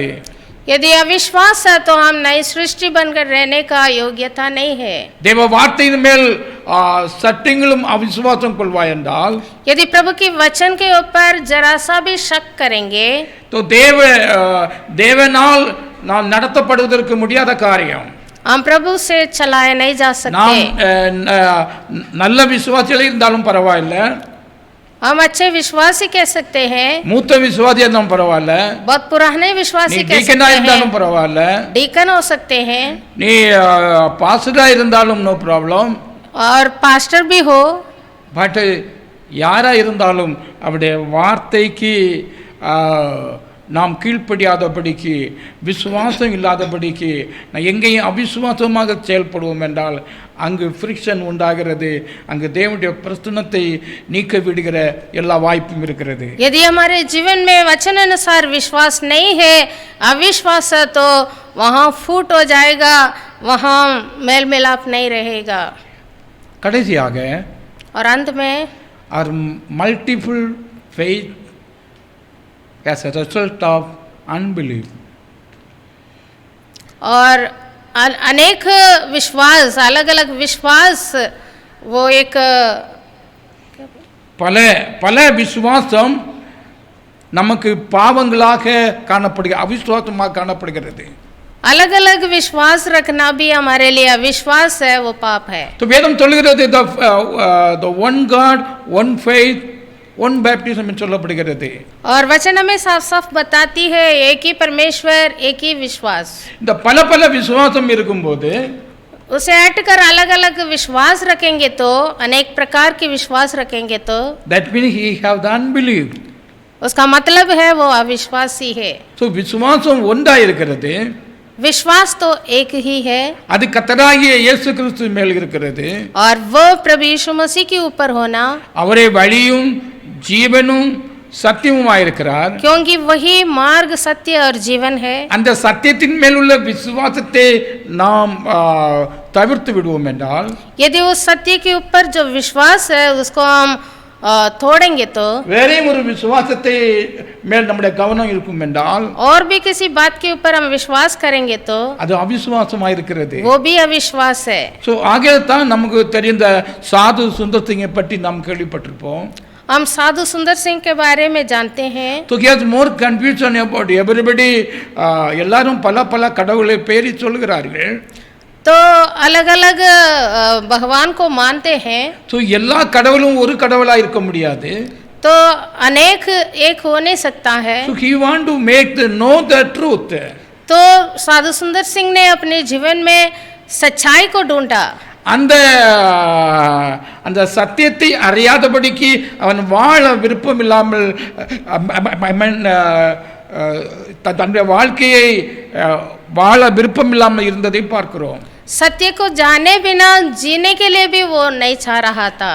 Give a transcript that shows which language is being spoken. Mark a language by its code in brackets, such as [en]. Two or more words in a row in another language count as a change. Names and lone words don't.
[hi] यदि अविश्वास है तो हम नई सृष्टि बनकर रहने का योग्यता नहीं है. [ta] தேவ வார்த்தையின் மேல் சட்டங்களும் அவிசுவாசம் கொள்வாய் என்றால் [hi] यदि प्रभु के वचन के ऊपर जरा सा भी शक करेंगे [ta] तो தேவனால் நாம் நடத்தப்படுவதற்கு முடியாத காரியம். [hi] हम प्रभु से चलाए नहीं जा सकते. [ta] நல்ல விசுவாசிகள் இருந்தாலும் பரவாயில்லை, [hi] हम अच्छे विश्वासी कह सकते हैं, [ta] மூத்த விசுவாசியா இருந்தாலும் பரவாயில்ல, [hi] बहुत पुराने विश्वासी कह [ta] டீக்கனா [hi] सकते [ta] இருந்தாலும் [hi] हैं, [ta] பரவாயில்ல, [hi] डीकन हो सकते हैं, [ta] நீ பாஸ்டரா இருந்தாலும் [en] no problem, [hi] और पास्टर भी हो. [ta] பட் யாரா இருந்தாலும் அவருடைய வார்த்தைக்கு நாம் கீழ்ப்படியாதபடிக்கு விசுவாசம் இல்லாதபடிக்கு எங்கேயும் அவிசுவாசமாக செயல்படுவோம் என்றால் அங்கு ஃப்ரிக்ஷன் உண்டாகிறது, அங்கு தேவனுடைய பிரசன்னத்தை நீக்க விடுகிற எல்லா வாய்ப்பும் இருக்கிறது. [hi] यदि हमारे जीवन में वचन अनुसार विश्वास नहीं है, अविश्वास है, तो वहाँ फूट हो जाएगा, वहाँ मेल मिलाप नहीं रहेगा. [ta] கடைசியாக [hi] और अंत में [en] are multiple faith as a result of unbelief. [hi] और अनेक विश्वास, अलग अलग विश्वास, वो एक [ta] பல விசுவாசம் நமக்கு பாவங்களாக காணப்படுகிறது, அவிசுவாசமாக காணப்படுகிறது. [hi] अलग अलग विश्वास रखना भी हमारे लिए अविश्वास है, वो पाप है. [ta] तो வேதம் சொல்லுகிறது [en] the one God, one faith, one baptism [ta] என்று சொல்லப்படுகிறது. [hi] और वचन हमें साफ साफ बताती है एक ही परमेश्वर, एक ही विश्वास. [ta] இந்த பல விசுவாசம் இருக்கும்போது [hi] उसे हटकर अलग अलग विश्वास रखेंगे तो, अनेक प्रकार के विश्वास रखेंगे तो, [en] that means he have the unbelief. [hi] उसका मतलब है वो अविश्वासी है. [ta] so விசுவாசம் ஒன்றா இருக்கிறது, [hi] विश्वास तो एक ही है, [ta] அது கர்த்தராகிய இயேசு கிறிஸ்து மேல் இருக்கிறது. [hi] और वो प्रभु यीशु मसीह के ऊपर होना, [ta] அவரே வழியும் ஜீவனும் சத்தியமுமாயிருக்கிறார். [hi] क्योंकि वही मार्ग, सत्य और जीवन है. [ta] அந்த சத்தியத்தின் மேல் உள்ள விசுவாசத்தை நாம் தவிர்த்து விடுவோம் என்றால், [hi] यदि उस सत्य के ऊपर जो विश्वास है उसको हम तोड़ेंगे तो, [ta] வேறே ஒரு விசுவாசத்தை மேல் நம்முடைய கவனம் இருக்கும் என்றால், [hi] और भी किसी बात के ऊपर हम विश्वास करेंगे तो [ta] அது அவிசுவாசமாயிருக்கிறது. [hi] वो भी अविश्वास है. [ta] ஸோ ஆகத்தான் நமக்கு தெரிந்த சாது சுந்தர் சிங்கை பற்றி நாம் கேள்விப்பட்டிருப்போம். [hi] हम साधु सुंदर सिंह के बारे में जानते हैं. [en] तो he has more confusion about everybody. [ta] எல்லாரும் பல கடவுளை பேரி சொல்கிறார்கள். [hi] तो अलग अलग भगवान को मानते हैं. [ta] तो எல்லா கடவுளும் ஒரு கடவுளா இருக்க முடியாது. [hi] तो अनेक एक हो नहीं सकता है. [en] So he want to make know the truth. [hi] तो साधु सुंदर सिंह ने अपने जीवन में सच्चाई को ढूंढा. [ta] அந்த சத்தியத்தை அறியாதபடிக்கு அவன் வாழ விருப்பம் இல்லாமல் தன்னுடைய வாழ்க்கையை வாழ விருப்பம் இல்லாமல் இருந்ததை பார்க்கிறோம். [hi] सत्य को जाने बिना जीने के लिए भी वो नहीं चाह रहा था.